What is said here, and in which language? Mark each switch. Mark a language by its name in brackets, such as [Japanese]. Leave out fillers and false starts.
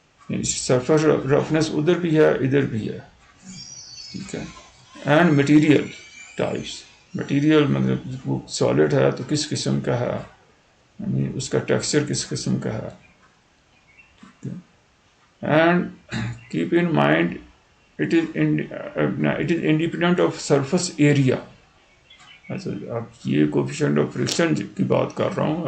[Urdu] Surface رفنس ادھر بھی ہے ادھر بھی ہے، ٹھیک ہے. اینڈ مٹیریل ٹائپس، مٹیریل مطلب وہ سالڈ ہے تو کس قسم کا ہے، یعنی اس کا ٹیکسچر کس قسم کا ہے. [English] And keep in mind it is independent of surface area. [Urdu] اچھا اب یہ کوفیشنٹ آف فرکشن کی بات کر رہا ہوں.